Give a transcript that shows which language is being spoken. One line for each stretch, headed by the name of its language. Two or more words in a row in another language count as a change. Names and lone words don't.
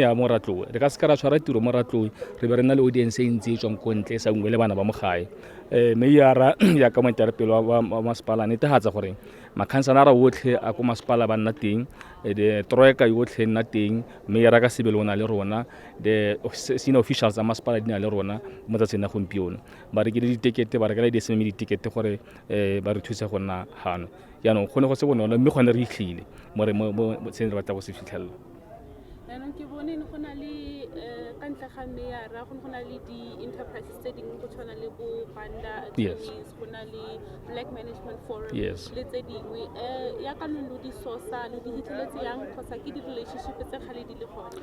Tswana: ya mo Ratlou re ka se ka ra tshwara tiro mo Ratlou re be re na le audience e ntsi e tswang ko ntle e sa ngwe le bana ba mo gae meyara ya ka moetelepele wa masepala netefatsa gore makhanselara otlhe a ko masepala ba nna teng
English: the troika
Tswana: yotlhe nna teng meyara ka sebele o na le rona
English: the senior officials
Tswana: tsa masepala di na le rona mo tsatsing ya gompieno ba rekile ditekete ba rekela di-SMME ditekete gore ba re thuse go nna hano yaanong go ne go se bonolo mme go ne re itlhile mo se re batla go se fitlhelela yaanong ke bone go na le ka ntle ga meyara go na le di-enterprises tse dingwe go tshwana le bo Banda Attorneys go na le Black Management Forum le tse dingwe ya ka lo di sosa le di hitlheletse yang kgotsa ke di-relationship tse gale di le gone